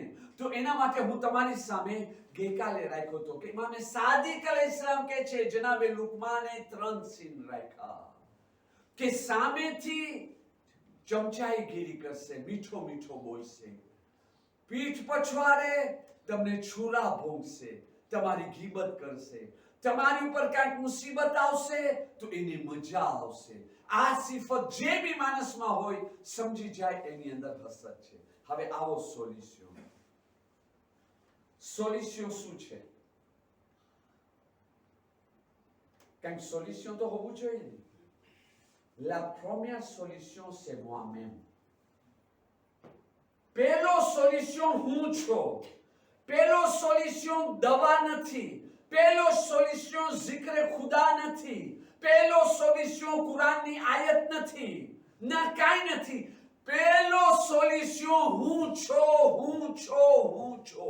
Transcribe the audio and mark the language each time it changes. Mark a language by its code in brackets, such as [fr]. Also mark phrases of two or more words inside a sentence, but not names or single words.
[gu] તો એના માટે હું તમારી સામે ગઈકાલે રાખ્યો હતો કે ઇમામે સાદિક અલૈહિસ્સલામ કહે છે જનાબે લુકમાને 3 સીન રાખ્યા કે સામેથી ચમચાઈગીરી કરશે, મીઠો મીઠો બોલશે, પીઠ પછવાડે તમને છુરા ભોગશે, તમારી ગીબત કરશે, તમારી ઉપર કાંઈક મુસીબત આવશે તો એને મજા આવશે. આ સિફત જે બી માણસમાં હોય સમજી જાય એની અંદર હસદ છે. હવે આવો સોલ્યુશન. સોલ્યુશન શું છે? કંઈક સોલ્યુશન તો હોવું જોઈએ ને. [fr] La première solution c'est moi-même. [gu] પહેલો સોલ્યુશન હું છું. પહેલો સોલ્યુશન દવા નથી, પહેલો સોલ્યુશન zikr ખુદા નથી, પહેલો સોલ્યુશન કુરાનની આયત નથી, ના કાંઈ નથી. પહેલો સોલ્યુશન હું છું, હું છું, હું છું.